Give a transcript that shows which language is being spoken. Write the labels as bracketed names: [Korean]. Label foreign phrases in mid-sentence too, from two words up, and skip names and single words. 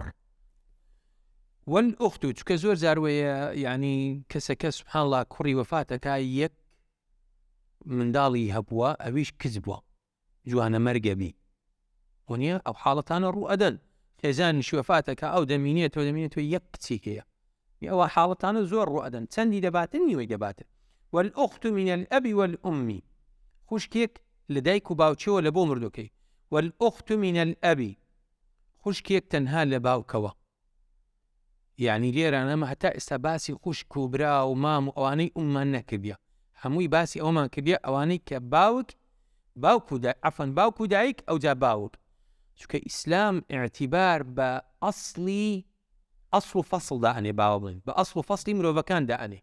[Central Kurdish] والأخت چکە زۆر جاروەیە یعنی کەسەکە [Arabic] سبحان الله [Central Kurdish] کوڕی وەفاتەکە یەک منداڵی هەبووە ئەویش کچ بووە جوانە مەرگەبی وەنیە ئەو حاڵەتانە ڕوو ئەدەن خێزانیشی وەفاتەکە ئەو دەمینێتەوە یەک کچی هەیە ئەوە حاڵەتانە زۆر ڕوو ئەدەن چەندی دەباتن نیوەی دەباتن. [Arabic] والأخت من الأب والأم [Central Kurdish] خوشکێک لە دایک و باوچەوە لە بۆ مردووکەی. [Arabic] والأخت من الأب [Central Kurdish] خوشکێک تەنها لە باوکەوە یعنی لێرانە ئەمە هەتا ئێستا باسی خوشک و برا و مام و ئەوانەی ئوممان نەکردیە هەمووی باسی ئەومان کردیە ئەوانەی کە باوک و دایک ئەوجا باوک چونکە ئیسلام اعتیبار بە ئەسڵی ئەسڵ و فەسڵ دائەنێ باوە بڵین بە ئەسڵ و فەسڵی مرۆڤەکان دائەنێ.